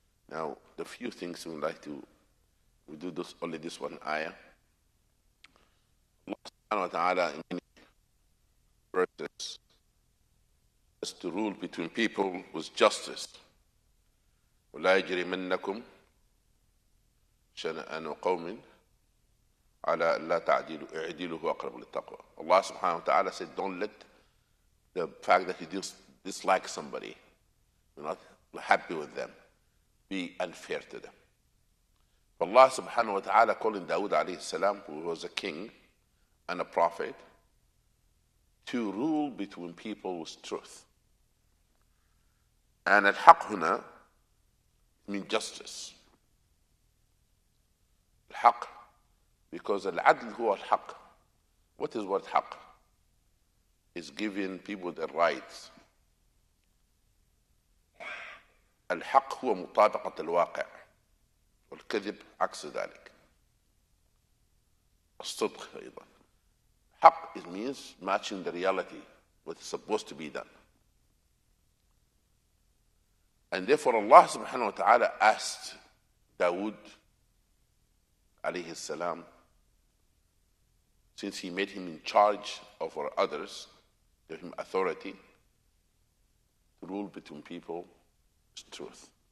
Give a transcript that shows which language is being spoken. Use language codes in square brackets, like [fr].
[en] Now, the few things we would like to, we do this, only this one ayah. Allah subhanahu wa ta'ala in many verses to rule between people with justice. [ar] ولا يجرمنكم شنآن قوم على لا تعدلوا اعدلوا هو أقرب للتقوى. [en] Allah subhanahu wa ta'ala said, don't let the fact that you dislike somebody, you're not happy with them, be unfair to them. Allah subhanahu wa ta'ala calling Dāwūd alayhi salam, who was a king and a prophet, to rule between people with truth. And al-haq huna means justice. Al-haq, because [ar] al-adl huwa al-haq. [en] What is what haq? Is giving people their rights. [ar] الحق هو مطابقة الواقع والكذب عكس ذلك. الصدق أيضا. [en] حق, it means matching the reality, what is supposed to be done. And therefore Allah subhanahu wa ta'ala asked Dāwūd alayhi salam, since he made him in charge over others, gave him authority to rule between people with truth.